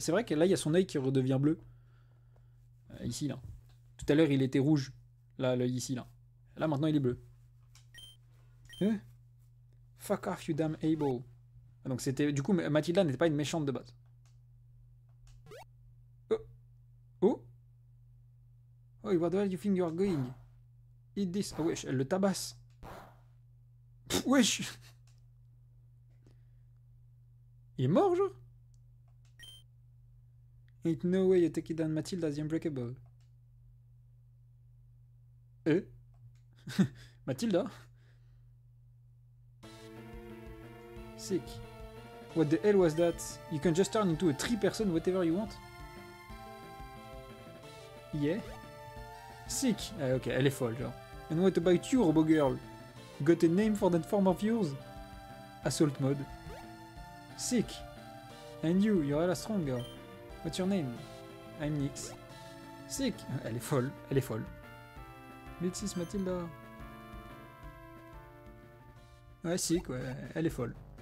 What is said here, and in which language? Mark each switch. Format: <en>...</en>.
<fr>C'est vrai que là, il y a son œil qui redevient bleu. Ici, là. Tout à l'heure, il était rouge. Là, l'œil ici, là. Là, maintenant, il est bleu.</fr> <en>Fuck off, you damn able.</en> <fr>Donc, c'était... Du coup, Mathilda n'était pas une méchante de base. Oh. Oh.</fr> <en>Oh, where the hell you think you are going? Eat this.</en> <fr>Ah wesh, elle le tabasse. Pff, wesh. Il est mort, genre?</fr> <en>Ain't no way you take it down Mathilda the Unbreakable. Mathilda? Sick. What the hell was that? You can just turn into a tree person whatever you want? Yeah. Sick.</en> <fr>Ah, ok, elle est folle, genre.</fr> <en>And what about you, Robo Girl? Got a name for that form of yours? Assault mode. Sick. And you, you're hella strong, girl. What's your name? I'm Nyx. Sick.</en> <fr>Elle est folle, elle est folle. Mixis Mathilda. Ouais, sick, ouais, elle est folle.</fr>